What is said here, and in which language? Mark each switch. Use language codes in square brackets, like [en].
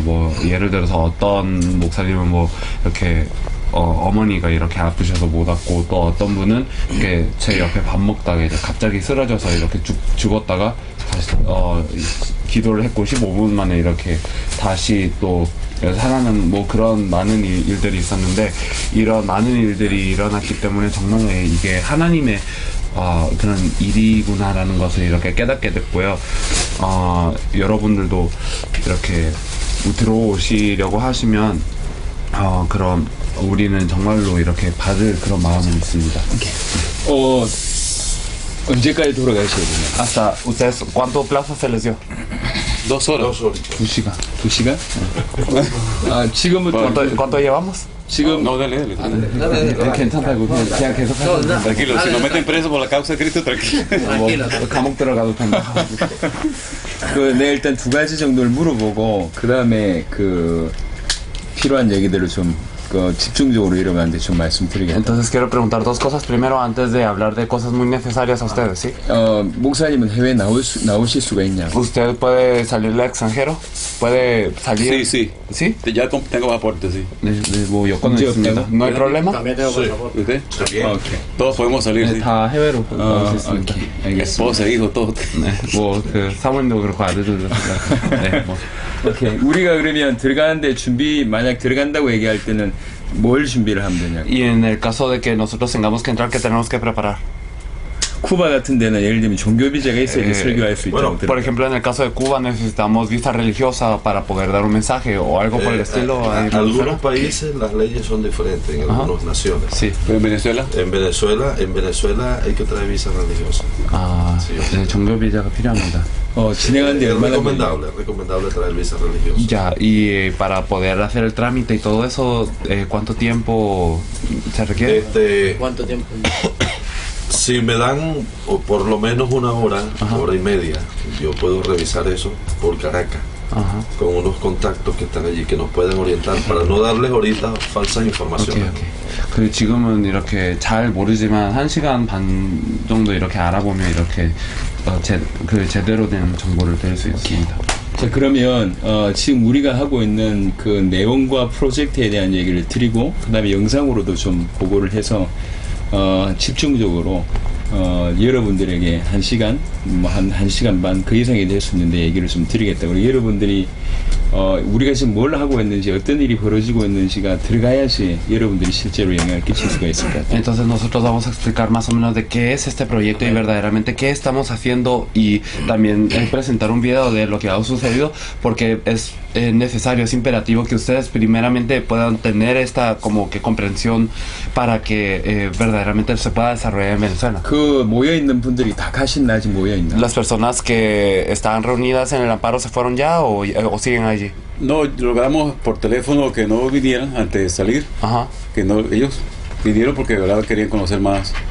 [ko] 뭐 예를 들어서 어떤 목사님은 뭐 이렇게 어머니가 이렇게 아프셔서 못 왔고 또 어떤 분은 이렇게 제 옆에 밥 먹다가 이제 갑자기 쓰러져서 이렇게 죽었다가 다시 기도를 했고 15분 만에 이렇게 다시 또 살아나는 뭐 그런 많은 일들이 있었는데 이런 많은 일들이 일어났기 때문에 정말 이게 하나님의 그런 일이구나라는 것을 이렇게 깨닫게 됐고요. 여러분들도 이렇게 들어오시려고 하시면 그럼 우리는 정말로 이렇게 받을 그런 마음은 있습니다. 언제까지 돌아가셔야 되냐? [es] Hasta ustedes ¿cuánto plazo se les dio? 2 horas. [ko] 2시간. 2시간? 지금부터 [es] ¿Cuánto llevamos? [ko] 지금 [es] No, dale. [ko] 괜찮다고 그냥 계속 하시면 [es] Tranquilo, si nos meten preso por la causa de Cristo, tranquilo. [ko] 감옥 들어가도 된다. 내가 일단 2가지 정도를 물어보고 그 다음에 필요한 얘기들을 좀 집중적으로 이러면 좀 말씀드리겠습니다. [es] Entonces quiero preguntar 2 cosas primero antes de hablar de cosas muy necesarias a ustedes, ¿sí? [ko] 목사님은 해외 나오실 수가 있냐? [es] ¿Usted puede salir al extranjero? ¿Puede salir? Sí. ¿Sí? Ya tengo pasaporte, sí. [ko] 뭐 여권은 있습니다. [es] ¿No hay problema? También tengo pasaporte. ¿Usted? [ko] 오케이. [es] Todos podemos salir, sí. [ko] 다 해외로 나올 수 있습니다. 오케이. 알겠습니다. [es] Esposa, hijo, todo. [ko] 사모님도 그렇고 아들들도 뭐. 오케이. 우리가 그러면 만약 들어간다고 얘기할 때는 뭘 준비를 하면 되냐? [es] Y en el caso de que nosotros tengamos que entrar, ¿qué tenemos que preparar? [ko] 쿠바 같은 데는 예를 들면 종교 비자가 있어야 설교할 수 있다고 [es] Por ejemplo, en el caso de Cuba necesitamos visa religiosa para poder dar un mensaje o algo por el estilo. ahí en algunos Venezuela. países las leyes son diferentes en algunas naciones. Sí. Pero en Venezuela, En Venezuela hay que traer visa religiosa. [ko] 아, 네, 종교 비자가 필요합니다. 진행한 데 [es] Es [ko] 얼마나 [es] recomendable traer visa religiosa. Ya, y para poder hacer el trámite y todo eso, ¿cuánto tiempo se requiere? ¿Cuánto tiempo? Si me dan por lo menos una hora, hora y media, yo puedo revisar eso por Caracas. Ajá. Con unos contactos que están allí que nos pueden orientar para no darles ahorita falsas informaciones. [ko] 그 지금은 이렇게 잘 모르지만 1시간 반 정도 이렇게 알아보면 이렇게 제대로 된 정보를 드릴 수 있습니다. 자, 그러면 지금 우리가 하고 있는 그 내용과 프로젝트에 대한 얘기를 드리고 그 다음에 영상으로도 좀 보고를 해서 집중적으로 여러분들에게 1시간, 한 1시간 반 그 이상이 될 수 있는데 얘기를 좀 드리겠다. 우리 여러분들이 우리가 지금 뭘 하고 있는지 어떤 일이 벌어지고 있는지가 들어가야지 여러분들이 실제로 영향을 끼칠 수가 있을 것 같아요. [es] Entonces nosotros vamos a explicar más o menos de qué es este proyecto y verdaderamente qué estamos haciendo y también presentar un video de lo que ha sucedido porque es necesario, es imperativo que ustedes primeramente puedan tener esta como que comprensión para que verdaderamente se pueda desarrollar en Venezuela. [ko] 그 모여있는 분들이 다 가신나 아직 모여있나? [es] ¿Las personas que estaban reunidas en el amparo se fueron ya o siguen allí? no, logramos por teléfono que no vinieran antes de salir. Ajá. Que no, ellos vinieron porque de verdad querían conocer más.